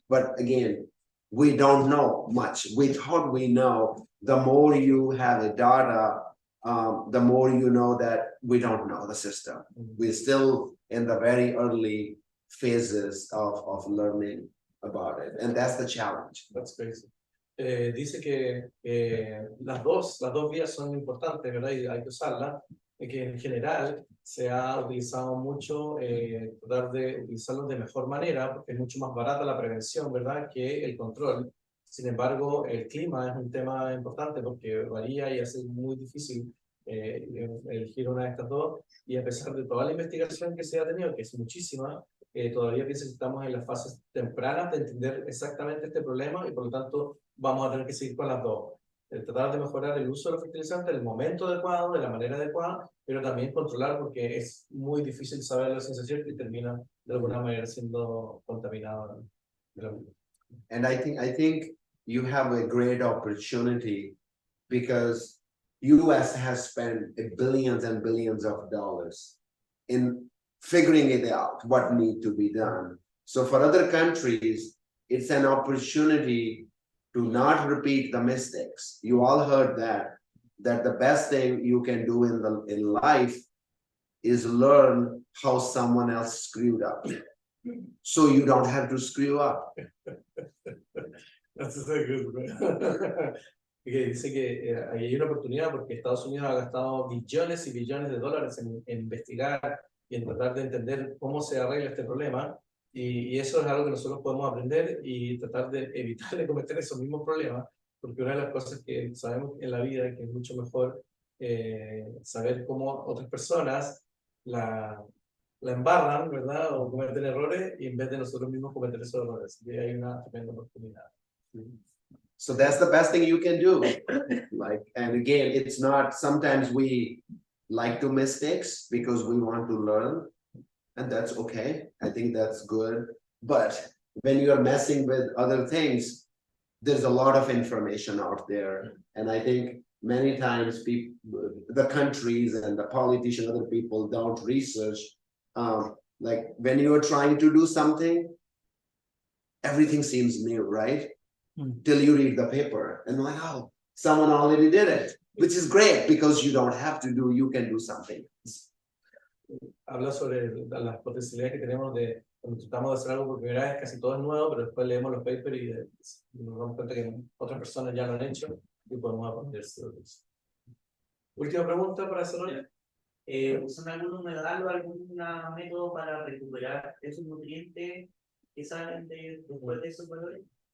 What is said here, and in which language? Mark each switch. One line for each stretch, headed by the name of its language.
English: But again, we don't know much. We thought we know. The more you have a data, the more you know that we don't know the system. We're still in the very early phases of learning about it. And that's the challenge. That's crazy.
Spanish: Dice que las dos vías son importantes, ¿verdad? Y hay que usarlas. Que en general se ha utilizado mucho tratar de utilizarlos de mejor manera, porque es mucho más barata la prevención, ¿verdad?, que el control. Sin embargo, el clima es un tema importante porque varía y hace muy difícil elegir una de estas dos. Y a pesar de toda la investigación que se ha tenido, que es muchísima, todavía pienso que estamos en las fases tempranas de entender exactamente este problema y por lo tanto vamos a tener que seguir con las dos. Tratar de mejorar el uso de los fertilizantes en el momento adecuado, de la manera adecuada, pero también controlar porque es muy difícil saber la sensación que termina de alguna manera siendo contaminado.
English: And I think you have a great opportunity because US has spent billions and billions of dollars in figuring it out, what needs to be done. So for other countries, it's an opportunity to not repeat the mistakes. You all heard that the best thing you can do in life is learn how someone else screwed up, so you don't have to screw up. That's so good.
Spanish: Que dice que ahí hay una oportunidad porque Estados Unidos ha gastado billones y billones de dólares en investigar y en tratar de entender cómo se arregla este problema. Y eso es algo que nosotros podemos aprender y tratar de evitar de cometer esos mismos problemas, porque una de las cosas que sabemos en la vida es que es mucho mejor saber cómo otras personas la embarran, ¿verdad? O cometen errores, y en vez de nosotros mismos cometer esos errores. Y hay una tremenda oportunidad.
English: So that's the best thing you can do. Like, and again, it's not, sometimes we like to mistakes because we want to learn. And that's okay. I think that's good. But when you are messing with other things, there's a lot of information out there. And I think many times people, the countries and the politicians, other people don't research. Like when you are trying to do something, everything seems new, right? Till you read the paper and like, oh, someone already did it, which is great because you don't have to do, you can do something.
Spanish: Habla sobre las posibilidades que tenemos de cuando tratamos de hacer algo por primera vez, casi todo es nuevo, pero después leemos los papers y nos damos cuenta que otras personas ya lo han hecho y podemos aprender sobre eso. Última pregunta para hacer hoy. ¿Usan algún humedal o algún método para recuperar esos nutrientes que salen después de esos valores?